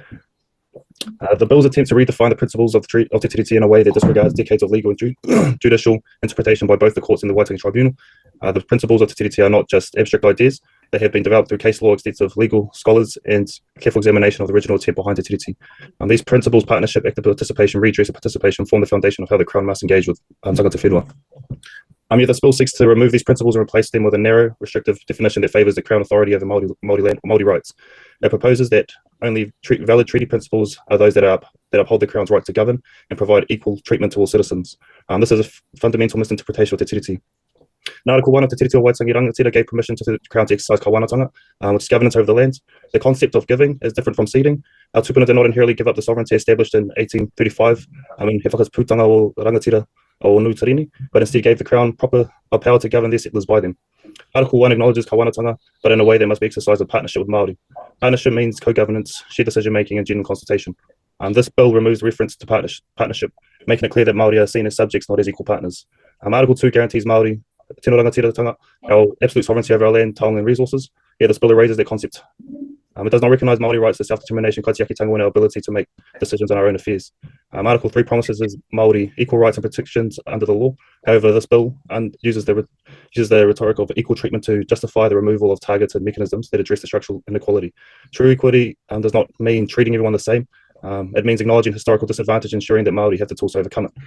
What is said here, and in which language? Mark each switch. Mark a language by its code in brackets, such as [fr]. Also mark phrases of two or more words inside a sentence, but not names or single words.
[en] The bill's attempt to redefine the principles of the Tiriti in a way that disregards decades of legal and judicial interpretation by both the courts and the Waitangi Tribunal. The principles of the Tiriti are not just abstract ideas. They have been developed through case law, extensive legal scholars, and careful examination of the original intent behind the Tiriti. These principles, partnership, active participation, redress, and participation form the foundation of how the Crown must engage with [mi] tangata whenua. [en] Yet this bill seeks to remove these principles and replace them with a narrow, restrictive definition that favours the Crown authority over Māori rights. It proposes that only valid treaty principles are those that uphold the Crown's right to govern and provide equal treatment to all citizens. This is a fundamental misinterpretation of Te Tiriti. Article 1 of Te Tiriti o Waitangi Rangatira gave permission to the Crown to exercise kawanatanga, which is governance over the land. The concept of giving is different from ceding. Our tupuna did not inherently give up the sovereignty established in 1835. [mi] He whakas putanga o rangatira o Nutarini, [en] but instead gave the Crown proper power to govern their settlers by them. Article 1 acknowledges kawanatanga, but in a way that must be exercised in partnership with Māori. Partnership means co-governance, shared decision-making and general consultation. This bill removes reference to partnership, making it clear that Māori are seen as subjects, not as equal partners. Article 2 guarantees Māori [mi] tino rangatiratanga, [en] our absolute sovereignty over our land, taonga and resources. This bill erases that concept. It does not recognise Māori rights to self-determination, kaitiaki-tango, and our ability to make decisions on our own affairs. Article 3 promises Māori equal rights and protections under the law. However, this bill uses the rhetoric of equal treatment to justify the removal of targeted mechanisms that address the structural inequality. True equity does not mean treating everyone the same. It means acknowledging historical disadvantage, ensuring that Māori have the tools to overcome it.